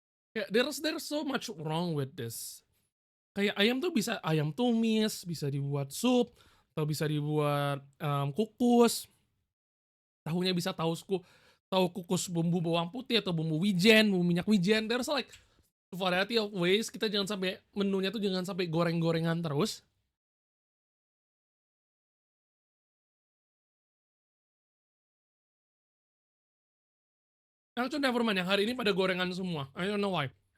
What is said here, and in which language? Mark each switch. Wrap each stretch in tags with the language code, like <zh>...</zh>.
<en>Kayak there's so much wrong with this.</en> <id>Kayak ayam tuh bisa ayam tumis, bisa dibuat sup, atau bisa dibuat kukus. Tahunya bisa tahu kukus bumbu bawang putih atau bumbu wijen, bumbu minyak wijen.</id> <en>There's like variety of ways.</en> <id>Kita jangan sampai menunya tuh jangan sampai goreng-gorengan terus.</id> <en>Actually never mind,</en> <id>yang hari ini pada gorengan semua.</id> <en>I don't know why.</en>